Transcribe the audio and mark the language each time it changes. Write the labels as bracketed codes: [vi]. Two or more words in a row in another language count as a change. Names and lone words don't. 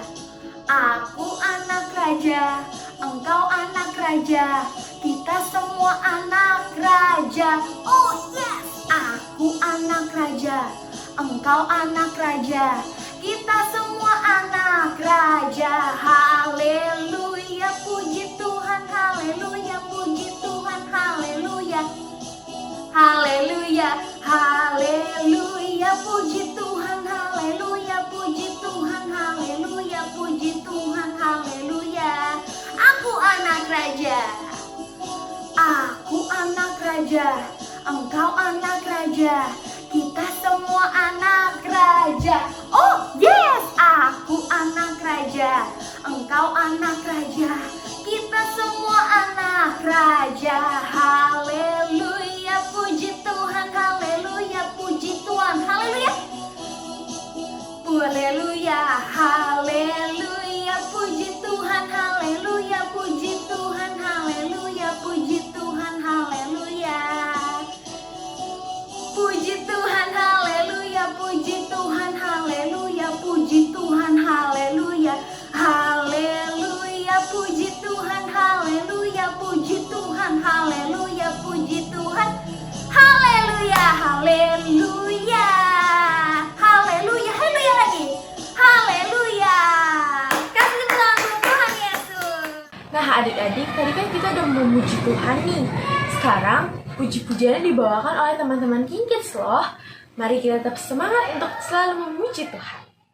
[id] Aku anak raja. Engkau anak raja. Kita semua anak raja. [en] Oh yes. [id] Aku anak raja. Engkau anak raja. Kita semua anak raja. Haleluya, puji Tuhan. Haleluya, puji Tuhan. Haleluya. Haleluya, haleluya, puji Tuhan. Haleluya, puji Tuhan. Haleluya, puji Tuhan. Haleluya. Aku anak raja. Aku anak raja. Engkau anak raja. Kita semua anak raja. [en] Oh yes, [id] aku anak raja. Engkau anak raja. Kita semua anak raja. Haleluya, puji Tuhan. Haleluya, puji Tuhan. Haleluya. Haleluya, haleluya, puji Tuhan. Haleluya, puji Tuhan. Haleluya, puji Tuhan. Haleluya. Puji Tuhan, haleluya, puji Tuhan, haleluya, puji Tuhan, haleluya. Haleluya, puji Tuhan, haleluya, puji Tuhan, haleluya, puji Tuhan. Haleluya, haleluya. Haleluya, haleluya lagi. Haleluya. Kasih tepuk tangan buat Tuhan Yesus. Nah adik-adik, tadi kan kita udah memuji Tuhan nih. Sekarang puji-pujiannya dibawakan oleh teman-teman King Kids loh. Mari kita tetap semangat untuk selalu memuji Tuhan.